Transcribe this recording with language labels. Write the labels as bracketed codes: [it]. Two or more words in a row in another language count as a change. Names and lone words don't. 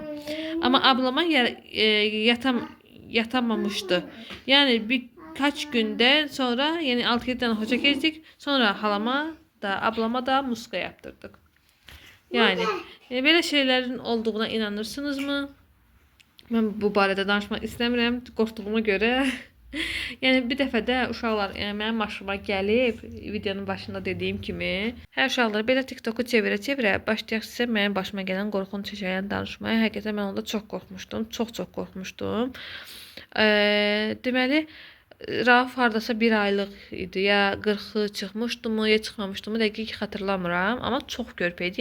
[tr] Ama ablama yatamamıştı. Yani birkaç günden sonra yani 6-7 tane hoca gezdik. Sonra halama da ablama da muska yaptırdık. Yani böyle şeylerin olduğuna inanırsınız mı? [az] Ben bu barədə danışmaq istəmirəm, qorxduğuma görə. Yəni bir dəfə də uşaqlar, yəni mənim başıma gəlib, videonun başında dediyim kimi, hər uşaqlar belə TikToku çevirə-çevirə başlayaq sizə mənim başıma gələn qorxunc hekayəni danışmaya. Həqiqətən mən onda çox qorxmuşdum, çox qorxmuşdum. Deməli, Rauf hardasa bir aylıq idi, ya 40'ı çıxmışdı mı, ya çıxmamışdı mı, dəqiq xatırlamıram, amma çox körpəydi.